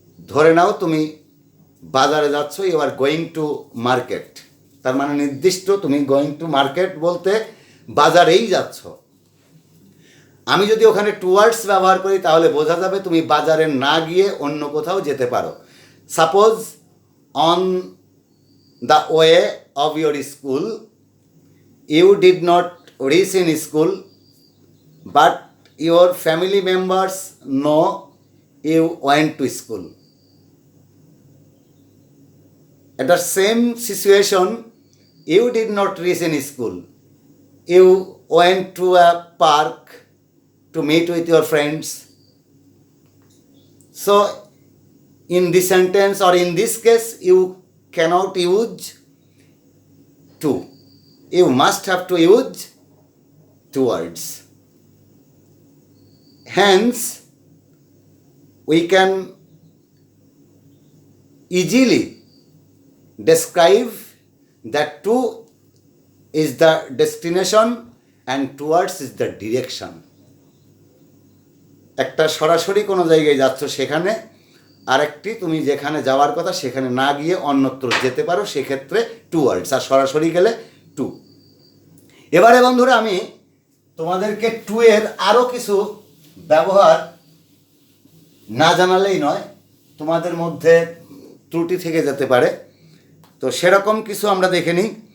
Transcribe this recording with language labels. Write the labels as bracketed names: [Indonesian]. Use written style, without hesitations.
[Bangla] ধরে নাও তুমি বাজারে যাচ্ছ, [English] you are going to market, [Bangla] তার মানে নির্দিষ্ট তুমি [English] going to market [Bangla] বলতে বাজারেই যাচ্ছ। আমি যদি ওখানে টুয়ার্ডস ব্যবহার করি তাহলে বোঝা যাবে তুমি বাজারে না গিয়ে অন্য কোথাও যেতে পারো। [English] Suppose on the way of your school you did not reach in school, but your family members know you went to school. At the same situation, You did not reach in school. You went to a park to meet with your friends. So, in this sentence or in this case, you cannot use to. You must have to use towards. Hence, we can easily describe that to is the destination and towards is the direction. [Bangla] একটা সরাসরি কোনো জায়গায় যাচ্ছ সেখানে, আরেকটি তুমি যেখানে যাওয়ার কথা সেখানে না গিয়ে অন্যত্র যেতে পারো, সেক্ষেত্রে টুয়ার্ডস, আর সরাসরি গেলে টু। এবারে বন্ধুরা আমি তোমাদেরকে টু এর আরও কিছু ব্যবহার না জানালেই নয়, তোমাদের মধ্যে ত্রুটি থেকে যেতে পারে, তো সেরকম কিছু আমরা দেখে নিই।